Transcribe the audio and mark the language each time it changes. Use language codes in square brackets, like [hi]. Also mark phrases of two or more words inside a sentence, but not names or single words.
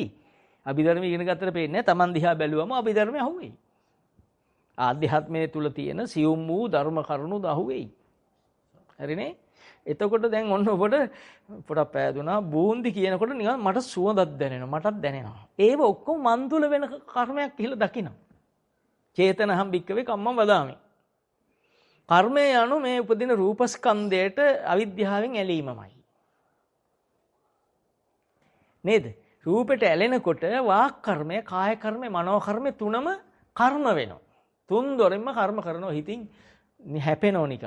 [si] අභිධර්මයේ ඉගෙන ගත්තට පේන්නේ නැහැ. Taman දිහා බැලුවම අභිධර්මයේ අහුවෙයි. ආධ්‍යාත්මයේ තුල තියෙන සියුම් වූ ධර්ම කරුණු අහුවෙයි. හරිනේ? එතකොට දැන් ඔන්න ඔබට පොඩක් පෑදුනා බූන්දි කියනකොට නිකන් මට සුවඳක් දැනෙනවා. මටත් දැනෙනවා. ඒව ඔක්කොම මන් තුල වෙන කර්මයක් කියලා දකිනවා. [pi] චේතනහම් භික්කවේ කම්මං වදාමි. [si] කර්මය යනු මේ උපදින රූපස්කන්ධයට අවිද්‍යාවෙන් ඇලීමමයි. නේද? රූපෙට ඇලෙනකොට වාක් කර්මය, කාය කර්මය, මනෝ කර්මය තුනම කර්ම වෙනවා. තුන් දොරින්ම කර්ම කරනවා. හිතින් හැපෙනෝ නිකන්.